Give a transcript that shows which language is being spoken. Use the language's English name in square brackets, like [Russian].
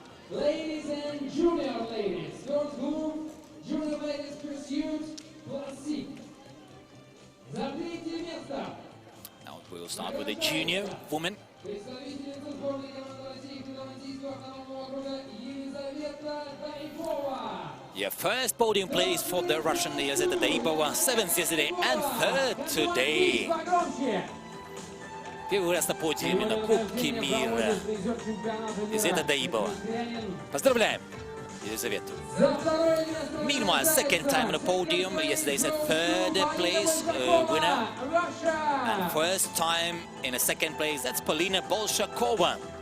[English] Ladies and junior ladies, third group, junior ladies pursuit classic. [Russian] За третье место. [English] Now we will start with the junior woman. [Russian] Представительница сборной команды России Khanty-Mansijskого автономного округа Елизавета Daibova. [English] Yeah, first podium place for the Russian Elizaveta Daibova, 7th yesterday and 3rd today. [Russian] Первый раз на подиуме на Кубке мира. Елизавета Daibova. Поздравляем Елизавету. [English] Meanwhile, second time on the podium. Yesterday's a 3rd place winner. And first time in a 2nd place, that's Polina Bolshakova.